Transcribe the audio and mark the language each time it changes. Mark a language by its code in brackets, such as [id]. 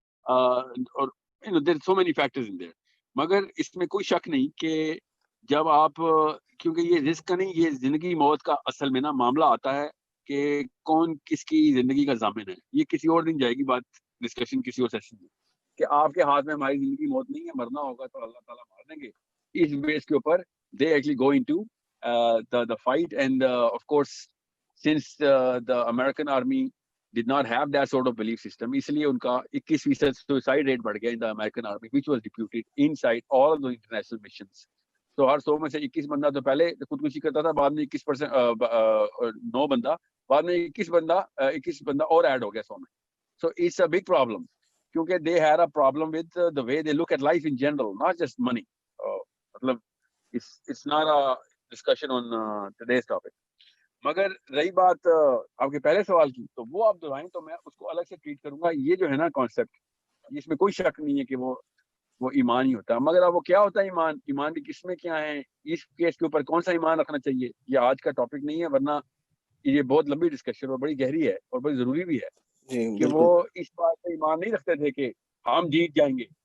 [hi] और [en] You know there so many factors in there. [hi] मगर इसमें कोई शक नहीं कि जब आप क्योंकि ये रिस्क का नहीं, ये जिंदगी मौत का असल में ना मामला आता है कि कौन किसकी जिंदगी का जामिन है. ये किसी और दिन जाएगी बात, डिस्कशन किसी और सेशन में, कि आपके हाथ में हमारी जिंदगी मौत नहीं है, मरना होगा तो अल्लाह ताला मार देंगे. इस बेस के ऊपर [en] they actually go into the fight, and of course since the American army did not have that sort of belief system, [hi] इसलिए उनका [en] 21% suicide rate [hi] बढ़ गया [en] in the American army, which was deputed inside all of the international missions. [hi] तो हर 100 में से 21 बंदा तो पहले खुदकुशी करता था, बाद में 21% 9 बंदा, बाद में 21 बंदा और ऐड हो गया 100 में. [en] So it's a big problem, क्योंकि they had a problem with the way they look at life in general, not just money. मतलब it's not a discussion on today's topic. [hi] मगर रही बात आपके पहले सवाल की, तो वो आप दोहराएं तो मैं उसको अलग से ट्रीट करूंगा. ये जो है ना कॉन्सेप्ट, इसमें कोई शक नहीं है कि वो ईमान ही होता है. मगर अब वो क्या होता है ईमान, ईमान की किस्में क्या हैं, इस केस के ऊपर कौन सा ईमान रखना चाहिए, ये आज का टॉपिक नहीं है. वरना ये बहुत लंबी डिस्कशन और बड़ी गहरी है और बड़ी जरूरी भी है कि वो इस बात पे ईमान नहीं रखते थे कि हम जीत जाएंगे.